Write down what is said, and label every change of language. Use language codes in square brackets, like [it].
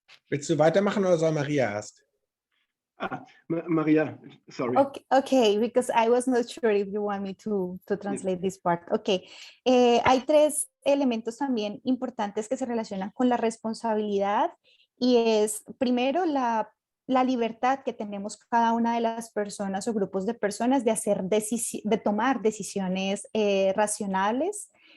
[de] Willst du weitermachen oder soll Maria erst? [en] Maria, sorry. Okay, because I was not sure if you want me to translate this part. [es] Okay, hay tres elementos también importantes que se relacionan con la responsabilidad y es primero la libertad que tenemos cada una de las personas o grupos de personas de tomar decisiones racionales.